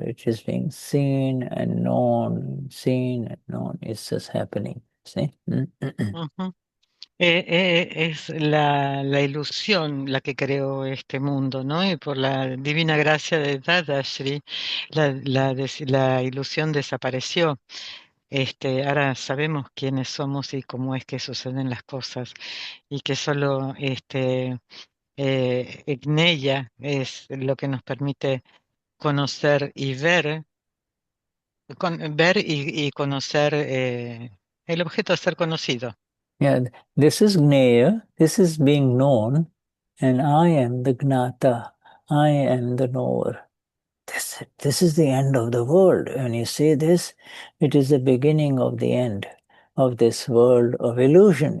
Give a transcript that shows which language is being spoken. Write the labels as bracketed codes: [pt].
[en] It is being seen and known, It's just happening. See? Ujú. [es] Es la ilusión la que creó este mundo, ¿no? Y por la divina gracia de Dadashri, la ilusión desapareció. Ahora sabemos quiénes somos y cómo es que suceden las cosas, y que solo Gnella es lo que nos permite conocer y ver, ver y conocer el objeto a ser conocido. [en] Yeah, this is Gneya, this is being known, and I am the Gnata, I am the knower. This is the end of the world. When you say this, it is the beginning of the end of this world of illusion.